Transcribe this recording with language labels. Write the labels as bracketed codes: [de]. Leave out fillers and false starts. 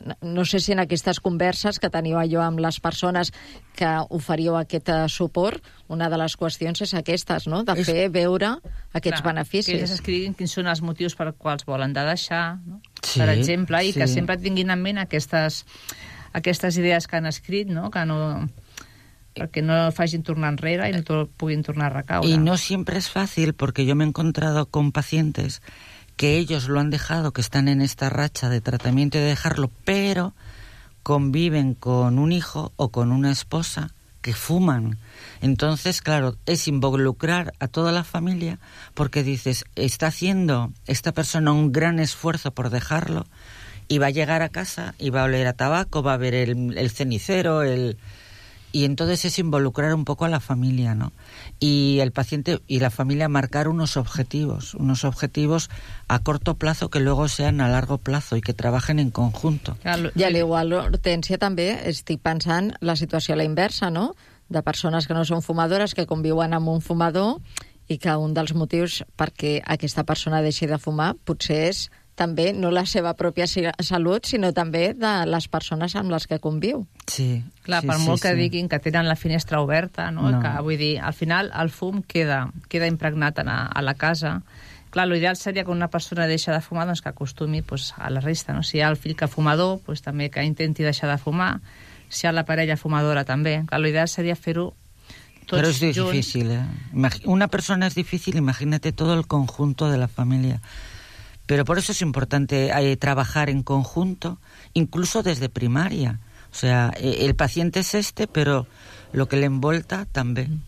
[ca] No sé si en aquestes converses que teniu allò amb les persones que oferiu aquest suport, una de les qüestions és aquestes, no?, de fer veure aquests beneficis. Que ells escriguin quins són els motius per quals volen de deixar, no?, sí, per exemple, i que sempre tinguin en ment aquestes idees que han escrit, no?, que no... perquè no facin tornar enrere i no puguin tornar a recaure. [es] Y no siempre es fácil, porque yo me he encontrado con pacientes que ellos lo han dejado, que están en esta racha de tratamiento y de dejarlo, pero conviven con un hijo o con una esposa que fuman. Entonces, claro, es involucrar a toda la familia, porque dices, está haciendo esta persona un gran esfuerzo por dejarlo y va a llegar a casa y va a oler a tabaco, va a ver el cenicero, el... Y entonces es involucrar un poco a la familia, ¿no? Y el paciente y la familia marcar unos objetivos a corto plazo que luego sean a largo plazo y que trabajen en conjunto. Y al igual, [ca] Hortensia, també estic pensant la situació a la inversa, ¿no? De persones que no són fumadores, que conviuen amb un fumador i que un dels motius perquè aquesta persona deixi de fumar potser és també no la seva pròpia salut, sinó també de les persones amb les que conviu. Sí. Clar, sí, per sí, molt que sí. Diguin que tenen la finestra oberta, no? No. Que, vull dir, al final el fum queda impregnat a la casa. Clar, l'ideal seria que una persona deixa de fumar, doncs que acostumi pues, a la resta, no? Si hi ha el fill que fumador, pues, també que intenti deixar de fumar. Si hi ha la parella fumadora, també. Clar, l'ideal seria fer-ho tots junts. Però és difícil, eh? Una persona és difícil, imagínate tot el conjunt de la família. [es] Pero por eso es importante trabajar en conjunto, incluso desde primaria. O sea, el paciente es este, pero lo que le envolta también.